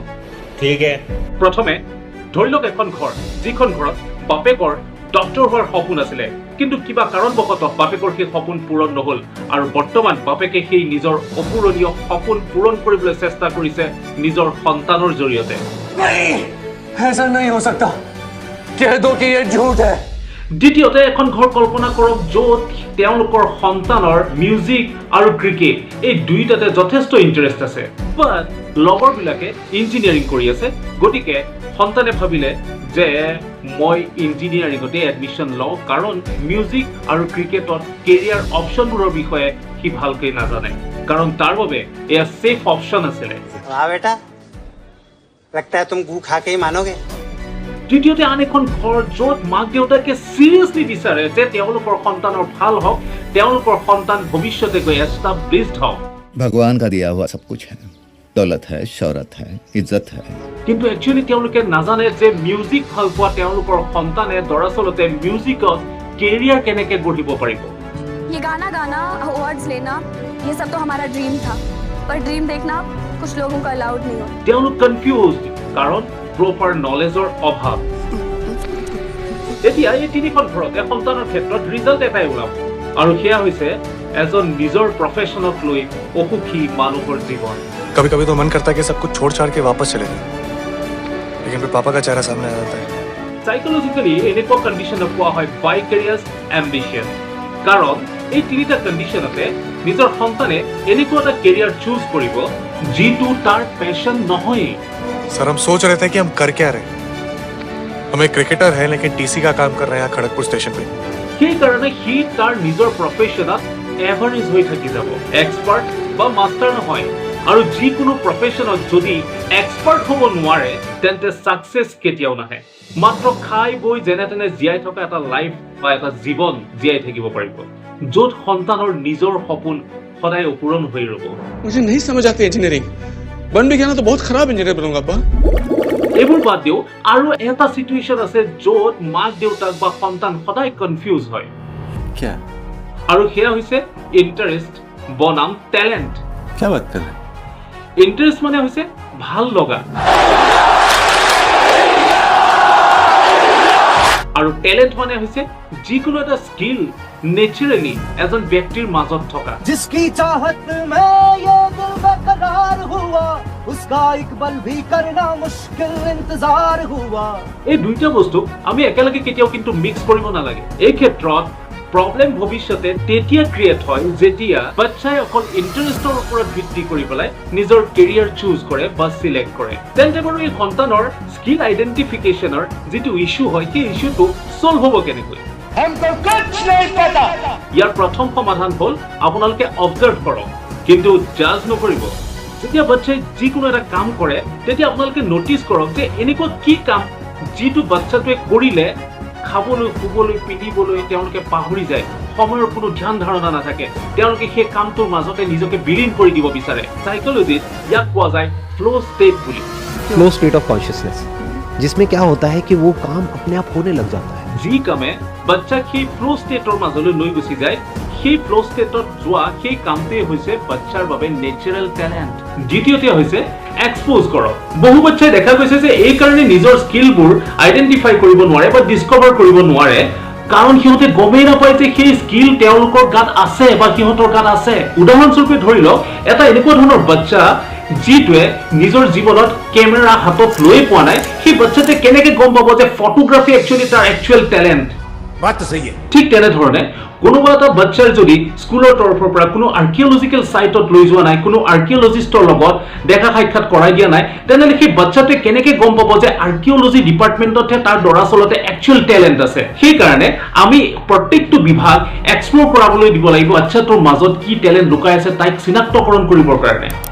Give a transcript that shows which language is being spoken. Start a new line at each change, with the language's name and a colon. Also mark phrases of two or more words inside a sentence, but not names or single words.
Assamese: ঠিক আছে প্ৰথমে ধৰি লওক এখন ঘৰ যিখন ঘৰত বাপেকৰ ডক্টৰ হোৱাৰ সপোন আছিলে কিন্তু কিবা কাৰণবশতঃ বাপেকৰ সেই সপোন পূৰণ নহ'ল আৰু বৰ্তমান বাপেকে সেই নিজৰ অপূৰণীয় সপোন পূৰণ কৰিবলৈ চেষ্টা কৰিছে নিজৰ সন্তানৰ জৰিয়তে
Hindi: ऐसा नहीं हो सकता कह दो कि ये झूठ है
Assamese: দ্বিতীয়তে এখন ঘৰ কল্পনা কৰক য'ত তেওঁলোকৰ সন্তানৰ মিউজিক আৰু ক্ৰিকেট এই দুইটাতে যথেষ্ট ইণ্টাৰেষ্ট আছে বাট লগৰবিলাকে ইঞ্জিনিয়াৰিং কৰি আছে গতিকে সন্তানে ভাবিলে যে মই ইঞ্জিনিয়াৰিঙতে এডমিশ্যন লওঁ কাৰণ মিউজিক আৰু ক্ৰিকেটত
English: career optionsবোৰৰ
Assamese: বিষয়ে সি ভালকৈ নাজানে কাৰণ তাৰ বাবে এয়া
English: safe option
Assamese: আছিলে
Hindi: बेटा लगता है तुम गू खा के ही मानोगे
Assamese: তৃতীয়তে আন এখন ঘৰ য'ত মাক দেউতাকে চিৰিয়াছলি বিচাৰে যে তেওঁলোকৰ সন্তানৰ ভাল হওক তেওঁলোকৰ সন্তান ভৱিষ্যতে গৈ এষ্টাব্লিছড হওক
Hindi: भगवान का दिया हुआ सब कुछ है दौलत है शौहरत है इज्जत है
Assamese: কিন্তু একচুয়ালি তেওঁলোকে নাজানে যে মিউজিক ভাল পোৱা তেওঁলোকৰ সন্তানে দৰাচলতে মিউজিকত কেৰিয়াৰ কেনেকৈ গঢ়িব পাৰিব
Hindi: ये गाना गाना अवार्ड्स लेना ये सब तो हमारा ड्रीम था पर ड्रीम देखना कुछ लोगों का अलाउड नहीं होता
Assamese: তেওঁলোক কনফিউজড কাৰণ
English: proper knowledgeৰ
Assamese: অভাৱ এতিয়া এই তিনিখন ঘৰতে সন্তানৰ ক্ষেত্ৰত ৰিজাল্ট এটাই ওলাব আৰু সেয়া হৈছে এজন নিজৰ প্ৰফেশ্যনক লৈ অসুখী মানুহৰ জীৱন
Hindi: कभी कभी तो मन करता है कि सब कुछ छोड़ छाड़ के वापस चले जाए लेकिन फिर पापा का चेहरा सामने आ जाता है
Assamese: সাইকোলজিক্যালি এনেকুৱা কণ্ডিশ্যনক কোৱা হয়
English: vicarious ambition
Assamese: কাৰণ এই তিনিটা কণ্ডিশ্যনতে নিজৰ সন্তানে এনেকুৱা এটা
English: career choose
Assamese: কৰিব যিটো তাৰ পেশ্যন নহয়
Hindi: सर हम सोच रहे थे कि हम कर क्या रहे हम एक क्रिकेटर है लेकिन टीसी का काम कर रहे हैं यहाँ खड़गपुर स्टेशन पे
Assamese: সেই কাৰণে সি তাৰ নিজৰ প্ৰফেশ্যনত এভাৰেজ হৈ থাকি যাব এক্সপাৰ্ট বা মাষ্টাৰ নহয় আৰু যিকোনো প্ৰফেশ্যনত যদি এক্সপাৰ্ট হ'ব নোৱাৰে তেন্তে ছাকচেছ কেতিয়াও নাহে মাত্ৰ খাই বৈ যেনে তেনে জীয়াই থকা এটা লাইফ বা এটা জীৱন জীয়াই থাকিব পাৰিব য'ত সন্তানৰ নিজৰ সপোন সদায় অপূৰণ হৈ ৰ'ব
Hindi: मुझे नहीं समझ आती इंजीनियरिंग बन भी गया ना तो बहुत खराब इंजीनियर बनूंगा अब्बा
Assamese: এইবোৰ বাদ দিও আৰু এটা সিচুৱেশ্যন আছে য'ত মাক দেউতাক বা সন্তান সদায় কনফিউজ হয়
Hindi: क्या
Assamese: আৰু সেয়া হৈছে ইণ্টাৰেষ্ট বনাম টেলেণ্ট
Hindi: क्या बात कर रहे हैं?
Assamese: ইন্টাৰেষ্ট মানে হৈছে ভাল লগা আৰু টেলেন্ট মানে হৈছে যিকোনো এটা
English: skill naturally
Assamese: এজন ব্যক্তিৰ মাজত থকা
Hindi: जिसकी चाहत में ये दिल बेकरार हुआ उसका एक पल भी करना मुश्किल इंतजार हुआ
Assamese: এই দুইটা বস্তু আমি একেলগে কেতিয়াও কিন্তু মিক্স কৰিব নালাগে এই ক্ষেত্ৰত প্ৰবলেম ভৱিষ্যতে তেতিয়া ক্ৰিয়েট হয় যেতিয়া বাচ্চাই অকল ইন্টাৰেষ্টৰ ওপৰত ভিত্তি কৰি পেলাই নিজৰ
English: career choose
Assamese: কৰে বা সিলেক্ট কৰে তেন্তে বাৰু এই সন্তানৰ
English: skill identificationৰ
Assamese: যিটো ইস্যু হয় সেই
English: issueটো solve
Assamese: হ'ব কেনেকৈ
Hindi: हमको कुछ नहीं पता
Assamese: ইয়াৰ প্ৰথম সমাধান হ'ল আপোনালোকে অবজাৰ্ভ কৰক কিন্তু জাজ নকৰিব যেতিয়া বাচ্চাই যিকোনো এটা কাম কৰে তেতিয়া আপোনালোকে নটিচ কৰক যে এনেকুৱা কি কাম যিটো বাচ্চাটোৱে কৰিলে খাবলৈ শুবলৈ পিন্ধিবলৈ তেওঁলোকে পাহৰি যায় সময়ৰ কোনো ধ্যান ধাৰণা নাথাকে তেওঁলোকে সেই কামটোৰ মাজতে নিজকে বিলীন কৰি দিব বিচাৰে সাইকোলজিত ইয়াক কোৱা যায়
English: flow state
Assamese: বুলি
English: flow state of consciousness
Hindi: जिसमें क्या होता है कि वो काम अपने आप होने लग जाता है
Assamese: যি কামে বাচ্চাক সেই
English: flow stateৰ
Assamese: মাজলৈ লৈ গুচি যায় সেই
English: flow stateত
Assamese: যোৱা সেই কামটোৱে হৈছে বাচ্চাৰ বাবে নেচাৰেল টেলেণ্ট দ্বিতীয়তে হৈছে এক্সপ'জ কৰক বহু বাচ্চাই দেখা গৈছে যে এই কাৰণে নিজৰ
English: skillবোৰ identify
Assamese: কৰিব নোৱাৰে বা ডিস্কভাৰ কৰিব নোৱাৰে কাৰণ সিহঁতে গমেই নাপায় যে সেই স্কিল তেওঁলোকৰ গাত আছে বা সিহঁতৰ গাত আছে উদাহৰণস্বৰূপে ধৰি লওক এটা এনেকুৱা ধৰণৰ বাচ্চা যিটোৱে নিজৰ জীৱনত কেমেৰা হাতত লৈ পোৱা নাই সেই বাচ্চাটোৱে কেনেকৈ গম পাব যে
English: photography actually
Assamese: তাৰ
English: actual talent
Hindi: बात तो सही है।
Assamese: ঠিক তেনেধৰণে কোনোবা এটা বাচ্চাৰ যদি স্কুলৰ তৰফৰ পৰা কোনো
English: archaeological siteত
Assamese: লৈ যোৱা নাই কোনো আৰ্কিঅলজিষ্টৰ লগত দেখা সাক্ষাৎ কৰাই দিয়া নাই তেনেহ'লে সেই বাচ্চাটোৱে কেনেকৈ গম পাব যে
English: archaeology departmentতহে
Assamese: তাৰ দৰাচলতে
English: actual talent
Assamese: আছে সেইকাৰণে আমি প্ৰত্যেকটো বিভাগ এক্সপ্ল'ৰ কৰাবলৈ দিব লাগিব বাচ্চাটোৰ মাজত কি টেলেণ্ট লুকাই আছে তাইক চিনাক্তকৰণ কৰিবৰ কাৰণে